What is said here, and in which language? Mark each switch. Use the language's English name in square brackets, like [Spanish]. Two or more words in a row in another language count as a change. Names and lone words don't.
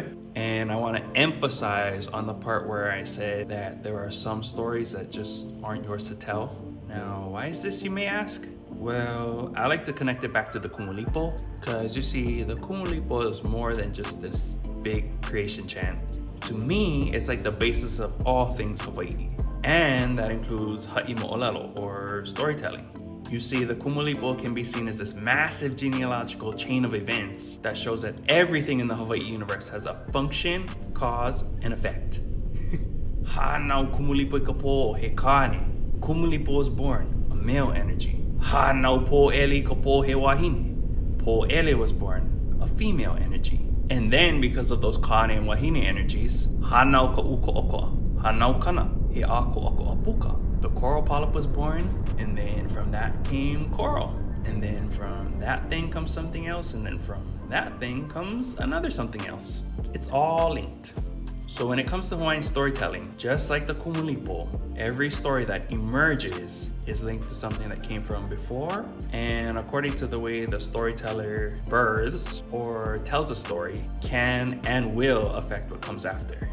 [English] And I want to emphasize on the part where I said that there are some stories that just aren't yours to tell. Now, why is this, you may ask? Well, I like to connect it back to the kumulipo, because you see, the kumulipo is more than just this big creation chant. To me, it's like the basis of all things Hawaii. And that includes [Hawaiian] ha'i moʻolelo, [English] or storytelling. You see, the kumulipo can be seen as this massive genealogical chain of events that shows that everything in the Hawaii universe has a function, cause, and effect. [Hawaiian] Hanau kumulipo ka po he kane. [English] Kumulipo was born, a male energy. [Hawaiian] Hanau poʻele ka po he wahine. [English] Poʻele was born, a female energy. And then, because of those kane and wahine energies, [Hawaiian] hanau ka ukoʻokoʻa, hanau kana. [English] The coral polyp was born, and then from that came coral. And then from that thing comes something else, and then from that thing comes another something else. It's all linked. So when it comes to Hawaiian storytelling, just like the kumulipo, every story that emerges is linked to something that came from before, and according to the way the storyteller births or tells a story, can and will affect what comes after.